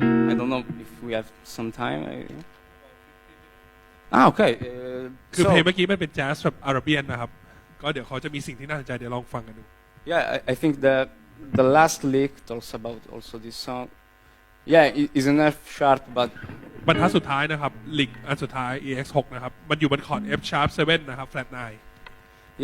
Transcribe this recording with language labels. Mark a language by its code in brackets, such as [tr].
[en] I don't know if we have some time. Okay. คือ So [th] เพลงเมื่อกี้มันเป็นแจ๊สแบบอาราเบียนนะครับก็เดี๋ยวเขาจะมีสิ่งที่น่าสนใจเดี๋ยวลองฟังกันดู [en] yeah, I think the last lick talks about also this song. Yeah, it's an F sharp, but [th] บรรทัดสุดท้ายนะครับลิกอันสุดท้าย EX6 นะครับมันอยู่บนคอร์ด F sharp 7นะครับ flat 9